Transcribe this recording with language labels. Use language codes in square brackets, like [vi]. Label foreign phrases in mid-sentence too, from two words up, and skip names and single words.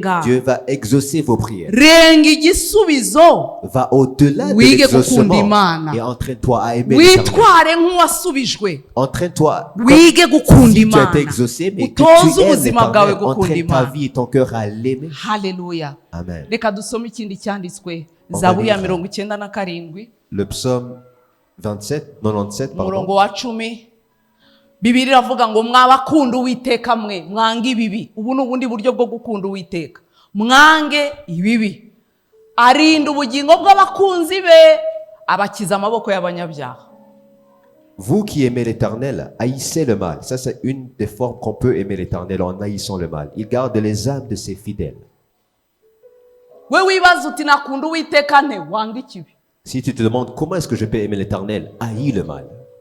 [fr] Dieu va exaucer vos prières. Va au-delà de l'exaucement et entraîne-toi à aimer l'Éternel. Entraîne-toi comme si tu as été exaucé, mais que tu aimes l'Éternel. Entraîne ta vie et ton cœur à l'aimer. Hallelujah. Amen. Le psaume 97, [rw] umurongo wa 10. Bibiri iravuga ngo mwabakunda Uwiteka mwe mwange ibibi. Ubu ni ubundi buryo bwo gukunda Uwiteka. Mwange ibibi. Arinda ubugingo bw'abakunzi be, abakiza amaboko y'abanyabyaha. [fr] Vous qui aimez l'Éternel, haïssez le mal. Ça, c'est une des formes qu'on peut aimer l'Éternel en haïssant le mal. Il garde les âmes de ses fidèles. Si tu te demandes comment est-ce que je peux aimer l'Éternel, haïs le mal.